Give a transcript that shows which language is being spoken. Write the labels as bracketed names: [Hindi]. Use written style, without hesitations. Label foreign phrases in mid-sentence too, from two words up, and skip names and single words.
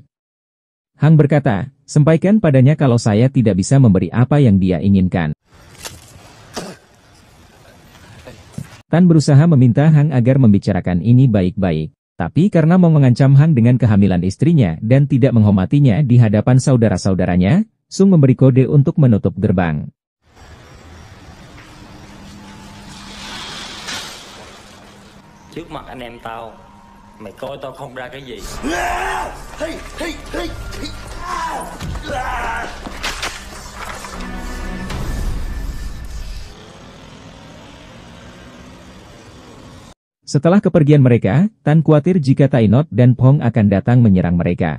[Indonesian] Hang berkata, sampaikan padanya kalau saya tidak bisa memberi apa yang dia inginkan. Tan berusaha meminta Hang agar membicarakan ini baik-baik. Tapi karena Mong mengancam Hang dengan kehamilan istrinya dan tidak menghormatinya di hadapan saudara-saudaranya, Sung memberi kode untuk menutup gerbang. [Vietnamese] Trước mặt anh em tao, mày coi tao không ra cái gì. [Indonesian] Setelah kepergian mereka, Tan khawatir jika Tainot dan Phong akan datang menyerang mereka.